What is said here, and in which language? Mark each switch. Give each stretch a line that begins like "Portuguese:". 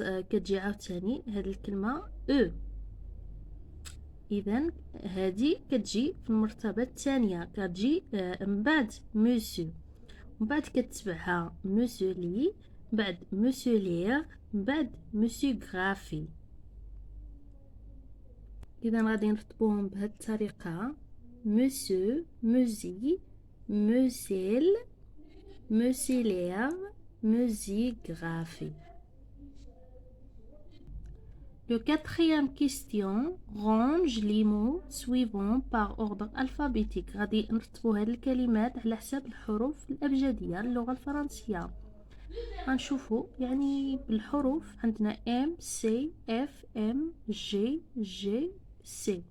Arabic: كتجي عاوتاني هاد الكلمه او. اذا هذه كتجي في المرتبه الثانيه، كتجي من بعد موسيو، من بعد كتبعها موسولي، بعد موسولير، بعد موسيو غرافي. اذا غادي نرتبوهم بهذه الطريقه:
French: monsieur, musique, muselle, muselière, musigraphie. Le quatrième question range les mots suivants par ordre alphabétique.
Arabic: غادي نرتبوا هذه الكلمات على حسب الحروف الأبجدية اللغة الفرنسية. غنشوفوا يعني بالحروف، عندنا M C F M G G C.